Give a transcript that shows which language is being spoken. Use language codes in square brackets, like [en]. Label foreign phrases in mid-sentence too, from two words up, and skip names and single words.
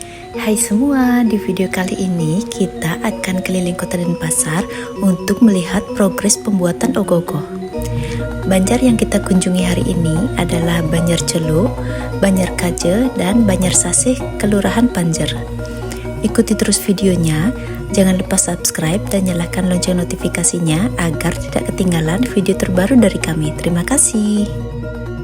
[id] Hai semua, di video kali ini kita akan keliling kota Denpasar untuk melihat progres pembuatan ogoh-ogoh. Banjar yang kita kunjungi hari ini adalah Banjar Celuk, Banjar Kaje, dan Banjar Sasih, Kelurahan Panjer. Ikuti terus videonya, jangan lupa subscribe dan nyalakan lonceng notifikasinya agar tidak ketinggalan video terbaru dari kami. Terima kasih.